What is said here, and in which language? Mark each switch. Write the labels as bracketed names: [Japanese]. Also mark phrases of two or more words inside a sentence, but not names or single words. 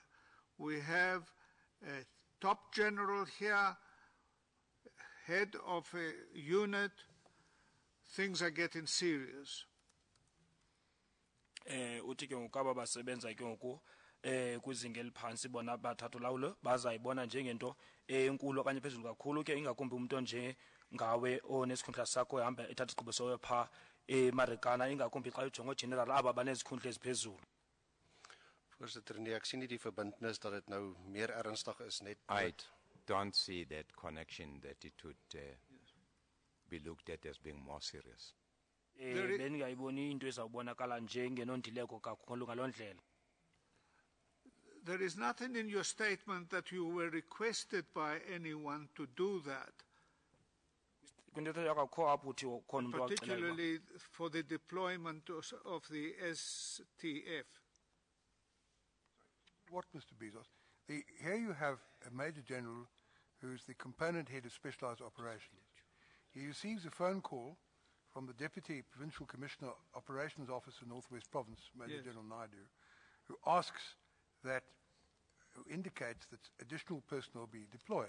[English] We have a top general here, head of a unit, things are getting serious. [Xhosa] Uthi ke ngoku aba basebenza ke ngoku kwizinga eliphansi bona bathatha ulawulo bazayibona njengento enkulu okanye phezulu kakhulu ke ingakumbi umuntu nje ngawe onesikhundla sakho ehamba ethatha isigqibo sowe phaa eMarikana ingakumbi xa ujonga general aba banezikhundla eziphezulu. [Afrikaans] Voorsitter, nee, ek sien nie die verbintenis dat dit nou meer ernstig is net. [English] I don't see that connection that it would be looked at as being more serious. [Xhosa] Bendingayiboni into ezawubonakala njengenondileko kakhulu ngaloo ndlela. [English] There is nothing in your statement that you were requested by anyone to do that. [Xhosa] kwintetho yakho akho apho uthi khona umuntu wacela [English] particularly for the deployment of the STF. What, Mr. Bezos? Here you have a Major General who's the component head of specialized operations. He receives a phone call from the Deputy Provincial Commissioner Operations Officer, Northwest Province, Major General Naidu, who indicates that additional personnel be deployed.